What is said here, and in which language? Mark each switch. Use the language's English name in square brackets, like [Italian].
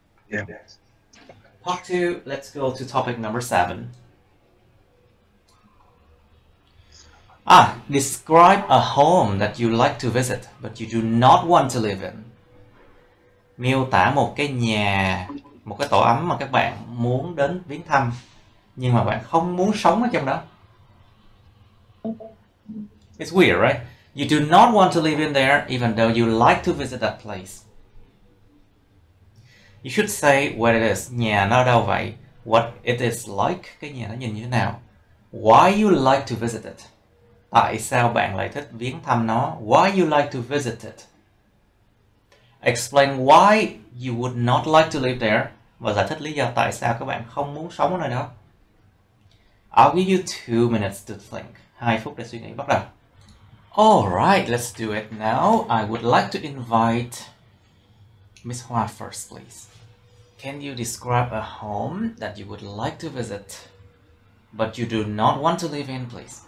[English] Yeah. Part 2, let's go to topic number 7. Describe a home that you like to visit, but you do not want to live in. [Vietnamese] Miêu tả một cái nhà, một cái tổ ấm mà các bạn muốn đến viếng thăm, nhưng mà bạn không muốn sống ở trong đó. [English] It's weird, right? You do not want to live in there, even though you like to visit that place. You should say what it is. [Vietnamese] Nhà nó ở đâu vậy? [English] What it is like. [Vietnamese] Cái nhà nó nhìn như thế nào? [English] Why you like to visit it? [Vietnamese] Tại sao bạn lại thích viếng thăm nó? [English] Why you like to visit it? Explain why you would not like to live there. [Vietnamese] Và giải thích lý do tại sao các bạn không muốn sống ở nơi đó. [English] I'll give you 2 minutes to think. [Vietnamese] 2 phút để suy nghĩ. Bắt đầu. [English] Alright, let's do it now. I would like to invite Miss Hoa first, please. Can you describe a home that you would like to visit, but you do not want to live in, please?